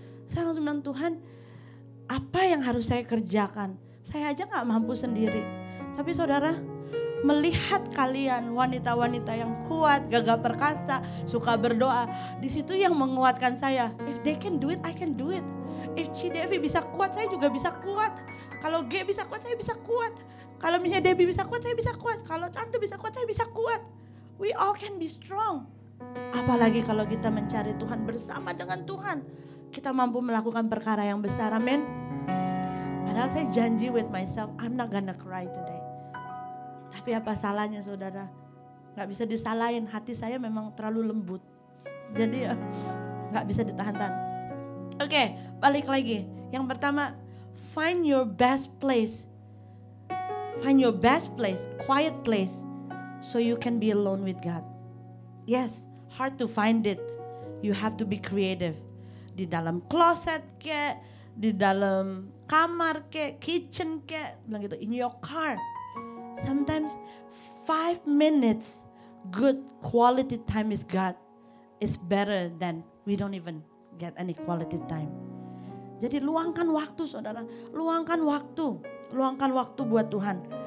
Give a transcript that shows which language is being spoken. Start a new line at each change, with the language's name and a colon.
Indonesian: Saya langsung bilang, Tuhan, apa yang harus saya kerjakan? Saya aja gak mampu sendiri. Tapi saudara, melihat kalian wanita-wanita yang kuat, gagah perkasa, suka berdoa, di situ yang menguatkan saya.
English: If they can do it, I can do it.
Indonesian: If Devi bisa kuat, saya juga bisa kuat. Kalau G bisa kuat, saya bisa kuat. Kalau misalnya Debbie bisa kuat, saya bisa kuat. Kalau Tante bisa kuat, saya bisa kuat.
English: We all can be strong.
Indonesian: Apalagi kalau kita mencari Tuhan bersama dengan Tuhan, kita mampu melakukan perkara yang besar. Amin. Padahal saya janji
English: with myself, I'm not gonna cry today.
Indonesian: Tapi apa salahnya saudara? Gak bisa disalahin, hati saya memang terlalu lembut. Jadi gak bisa ditahan-tahan. Oke, balik lagi. Yang pertama,
English: find your best place. Find your best place, quiet place, so you can be alone with God. Yes, hard to find it. You have to be creative.
Indonesian: Di dalam closet kek, di dalam kamar kek, kitchen kek, bilang gitu,
English: in your car. Sometimes 5 minutes good quality time with God is better than we don't even get any quality time.
Indonesian: Jadi luangkan waktu saudara, luangkan waktu buat Tuhan.